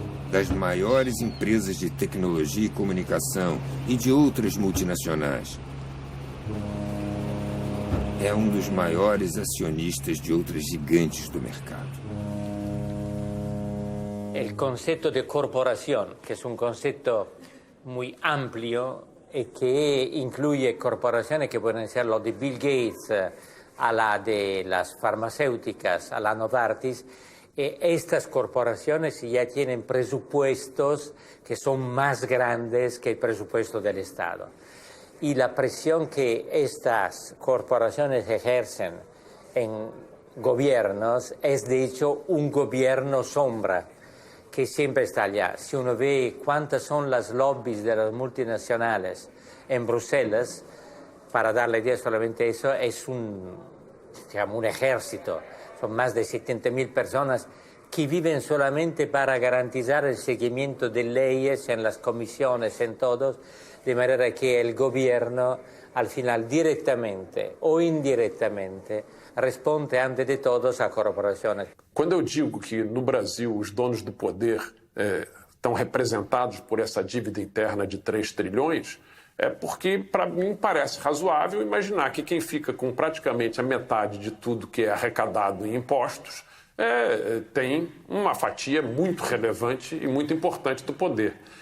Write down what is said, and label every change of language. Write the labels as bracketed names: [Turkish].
[Portuguese] Das maiores empresas de tecnologia e comunicação e de outras multinacionais. É um dos maiores acionistas de outras gigantes do mercado. [Spanish] El concepto de corporación, que es un concepto muy amplio y que incluye corporaciones que pueden ser lo de Bill Gates, a la de las farmacéuticas, a la Novartis. Estas corporaciones ya tienen presupuestos que son más grandes que el presupuesto del Estado. Y la presión que estas corporaciones ejercen en gobiernos es de hecho un gobierno sombra que siempre está allá. Si uno ve cuántas son las lobbies de las multinacionales en Bruselas, para darle idea solamente eso, es un ejército. Son más de 70.000 personas que viven solamente para garantizar el seguimiento de leyes en las comisiones, en todos, de manera que el gobierno, al final, directamente o indiretamente, responde antes de todos a corporações. [Portuguese] Quando eu digo que no Brasil os donos do poder estão representados por essa dívida interna de 3 trilhões, é porque, para mim, parece razoável imaginar que quem fica com praticamente a metade de tudo que é arrecadado em impostos tem uma fatia muito relevante e muito importante do poder.